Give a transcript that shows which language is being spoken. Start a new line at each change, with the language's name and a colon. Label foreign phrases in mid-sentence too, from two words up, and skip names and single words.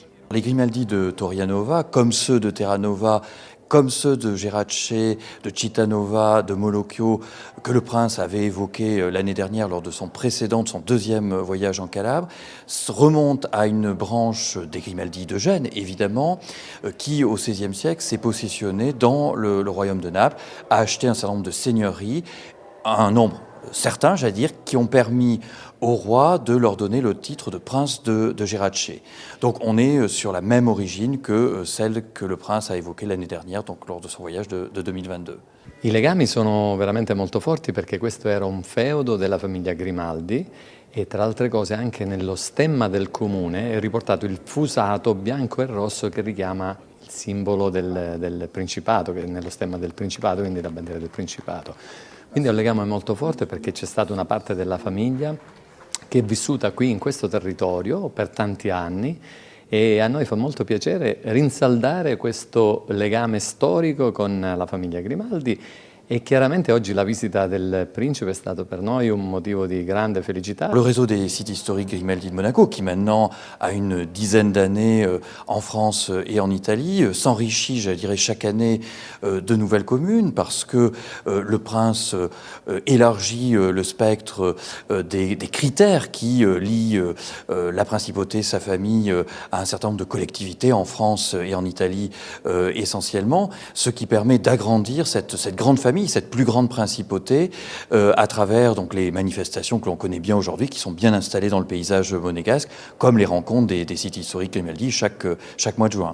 French: Les Grimaldi de Torianova, comme ceux de Terranova, comme ceux de Gerace, de Cittànova, de Molochio, que le prince avait évoqué l'année dernière lors de son deuxième voyage en Calabre, remontent à une branche des Grimaldi de Gênes, évidemment, qui au XVIe siècle s'est positionnée dans le royaume de Naples, a acheté un certain nombre de seigneuries, un nombre certains, j'allais dire, qui ont permis au roi de leur donner le titre de prince de Gerace. Donc on est sur la même origine que celle que le prince a évoquée l'année dernière, donc lors de son voyage de 2022.
Italian: I legami sono veramente molto forti perché questo era un feudo della famiglia Grimaldi e tra altre cose anche nello stemma del comune è riportato il fusato bianco e rosso che richiama il simbolo del Principato, che è nello stemma del Principato, quindi la bandiera del Principato. Quindi è un legame molto forte perché c'è stata una parte della famiglia che è vissuta qui in questo territorio per tanti anni e a noi fa molto piacere rinsaldare questo legame storico con la famiglia Grimaldi et chiaramente oggi la visita del principe è stato per noi un motivo di grande felicità.
French: Le réseau des sites historiques Grimaldi de Monaco, qui maintenant a une dizaine d'années en France et en Italie, s'enrichit, je dirais, chaque année de nouvelles communes parce que le prince élargit le spectre des critères qui lient la principauté, sa famille, à un certain nombre de collectivités en France et en Italie essentiellement, ce qui permet d'agrandir cette grande famille, cette plus grande principauté, à travers donc les manifestations que l'on connaît bien aujourd'hui, qui sont bien installées dans le paysage monégasque, comme les rencontres des sites historiques Grimaldi chaque mois de juin.